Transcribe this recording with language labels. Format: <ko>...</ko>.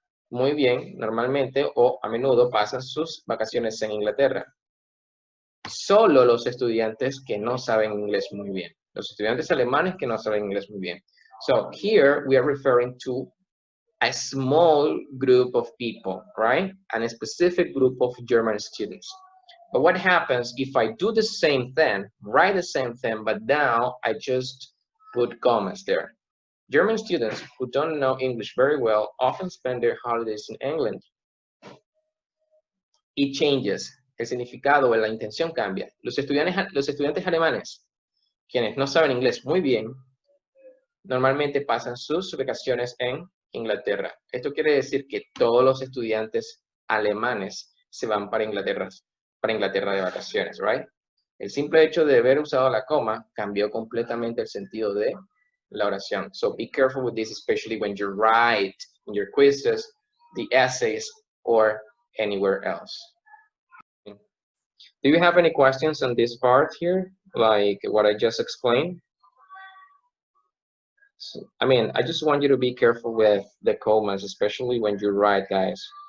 <es>muy bien, normalmente o a menudo pasan sus vacaciones en Inglaterra. Solo los estudiantes que no saben inglés muy bien. Los estudiantes alemanes que no saben inglés muy bien.</es> <en>So here we are referring to a small group of people, right? And a specific group of German students. But what happens if I do the same thing, write the same thing, but now I just put commas there? German students who don't know English very well often spend their holidays in England. It changes.</en> <es>El significado o la intención cambia. Los estudiantes alemanes, quienes no saben inglés muy bien, normalmente pasan sus vacaciones en Inglaterra. Esto quiere decir que todos los estudiantes alemanes se van para Inglaterra de vacaciones,</es> <en>right?</en> <es>El simple hecho de haber usado la coma cambió completamente el sentido de la oración.</es> <en>So be careful with this, especially when you write in your quizzes, the essays, or anywhere else. Do you have any questions on this part here, like what I just explained? So, I mean, I just want you to be careful with the commas, especially when you write, guys.</en>